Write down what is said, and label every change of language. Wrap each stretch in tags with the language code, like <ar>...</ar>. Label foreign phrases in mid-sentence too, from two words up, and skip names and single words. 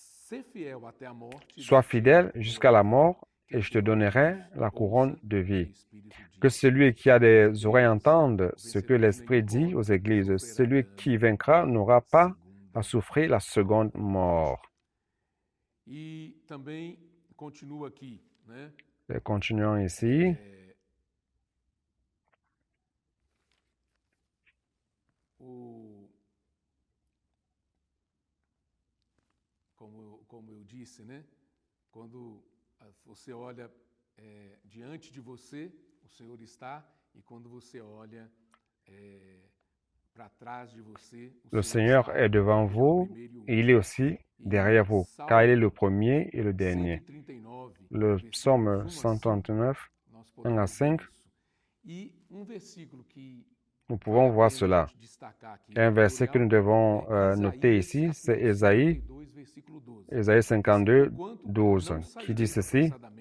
<fr>Sois fidèle jusqu'à la mort et je te donnerai la couronne de vie. Que celui qui a des oreilles entende ce que l'Esprit dit aux églises. Celui qui vaincra n'aura pas à souffrir la seconde mort. Et continuons ici.</fr> <pt>Como eu disse, né? Quando você olha diante de você, o Senhor está, e quando você olha para trás de você,</pt> <fr>le Seigneur est devant vous et il est aussi derrière vous, car il est le premier et le dernier. Le psaume 139, 1 à 5, nous pouvons voir cela. Et un verset que nous devons noter ici, c'est Ésaïe 52, 12, qui dit ceci.</fr>